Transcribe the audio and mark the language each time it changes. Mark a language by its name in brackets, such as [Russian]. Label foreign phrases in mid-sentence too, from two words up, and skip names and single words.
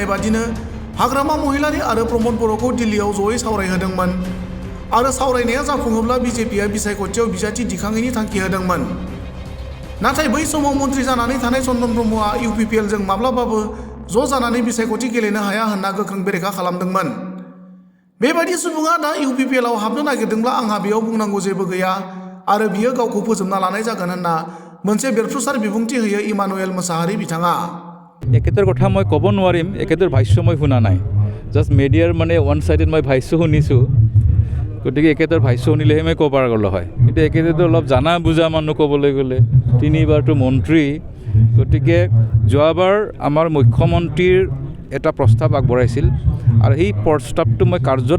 [Bodo] बादिनो हाग्रामा महिलारि आरो प्रमद बर'खौ दिल्लीयाव जयै सावरायहोदोंमोन आरो सावरायनाया जाफुङोब्ला बिजेपिआ बिसायख'थियाव बिजाथि दिखांनायनि थांखि होदोंमोन नाथाय बै समाव मन्थ्रि जानानै थानाय चन्दन ब्रह्मआ इउपिपिएलजों माब्लाबाबो ज' जानानै बिसायख'थि गेलेनो हाया होनना गोख्रों बेरेखा खालामदोंमोन बेबायदि सुबुङा दा इउपिपिएलआव हाबनो नागिरदोंब्ला आंहा बेयाव बुंनांगौ जेबो गैया आरो बियो गावखौ फोजोबना लानाय जागोन होनना मोनसे बेरफ्रुसार बिबुंथि होयो इमानुएल मोसाहारि बिथाङा [Assamese] एखेतर কথা মই ক'ব নোৱাৰিম একেতৰ ভাষ্য মই শুনা নাই জাষ্ট মিডিয়াৰ মানে [English] one sided [Assamese] মই ভাষ্য শুনিছোঁ গতিকে একেতৰ ভাষ্য শুনিলেহে মই ক'ব পৰা গ'লো হয় কিন্তু একেতো অলপ জানা বুজা মানুহ ক'বলৈ গ'লে তিনিবাৰটো মন্ত্ৰী গতিকে যোৱাবাৰ আমাৰ মুখ্যমন্ত্ৰীৰ এটা প্ৰস্তাৱ আগবঢ়াইছিল আৰু এই প্ৰস্তাৱটো মই কাৰ্যত